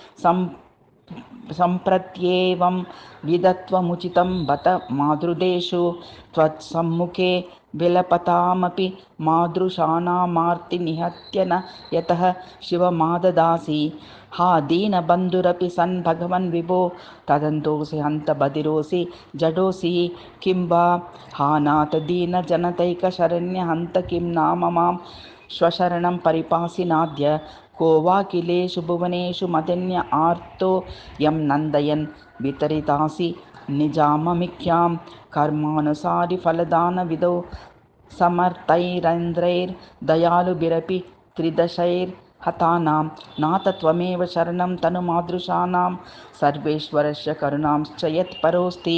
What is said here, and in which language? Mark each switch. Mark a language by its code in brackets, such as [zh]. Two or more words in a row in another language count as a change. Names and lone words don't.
[sa] సంప్రత్యేవం విదత్వముచితం బత మాతృదేషు త్వత్సమ్ముఖే విలపతామపి మాదృశానామార్తి నిహత్య న యతః శివమాదదాసి. హా దీనబంధురపి సన్ భగవన్ విభో తదంతోసి హంత బధిరోసి జడోసి కిం వా. హా నాథ దీన జనతైక శరణ్య హంత కిం నామ మాం స్వశరణం పరిపాసి నాద్య. को वाकिलेषु भुवनेषु मदन्य आर्तो यं नन्दयन् वितरितासि निजाममिख्यां कर्मानुसारि फलदानविदौ समर्थैरन्ध्रैर्दयालुभिरपि त्रिदशैर्हतानां नाथ त्वमेव शरणं तनुमादृशानां सर्वेश्वरस्य करुणांश्च यत्परोऽस्ति.